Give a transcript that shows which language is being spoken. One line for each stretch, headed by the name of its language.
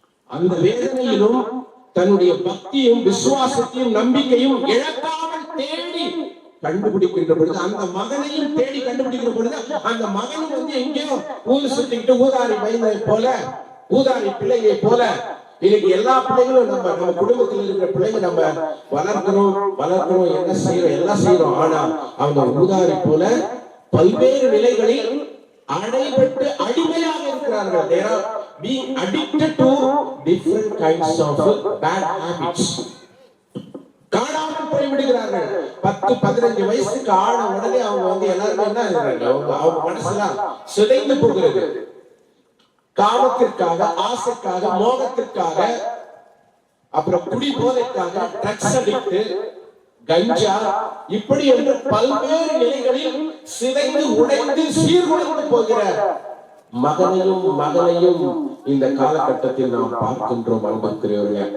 Tamil: அந்த வேதனையிலும் தன்னுடைய பக்தியும் விசுவாசத்தையும் நம்பிக்கையும் இழக்காமல் தேடி கண்டுபிடிக்கின்ற பொழுது, அந்த மகனையும் தேடி கண்டுபிடிக்கிற பொழுது, அந்த மகனும் எங்கேயோ ஊரு சுத்திக்கிட்டு ஊதாரி பையனை போல, ஊதாரி பிள்ளையை போல, இன்னைக்கு எல்லா பிள்ளைகளும் நம்ம குடும்பத்தில் இருக்கிற பிள்ளைங்க நம்ம வளர்க்கிறோம், என்ன செய்யறோம், எல்லாம் செய்யறோம். ஆனா அவங்க ஊதாரி போல பல்வேறு நிலைகளில் அடைபட்டு அடிமையாக இருக்கிறார்கள்.
English: They are being addicted to different kinds of bad habits.
Tamil: காணாமல் போய் விடுகிறார்கள். 10-15 வயசுக்கு ஆன உடனே அவங்க எல்லாருமே என்ன ஆகிறாங்க, அவங்க மனசுலாம் சிதைந்து போகிறது. காமத்திற்காக, ஆசைக்காக, மோகத்திற்காக, அப்புறம் குடி போதைக்காக, ட்ரக்ஸ் அடிக்ட், கஞ்சா, இப்படி என்று பல்வேறு நிலைகளில் சிதைந்து உடைந்து சீர்குலைந்து போகிற மகனையும் மகளையும் இந்த காலகட்டத்தில் நாம் பார்க்கின்றோம் அன்புக்குரியவர்களே.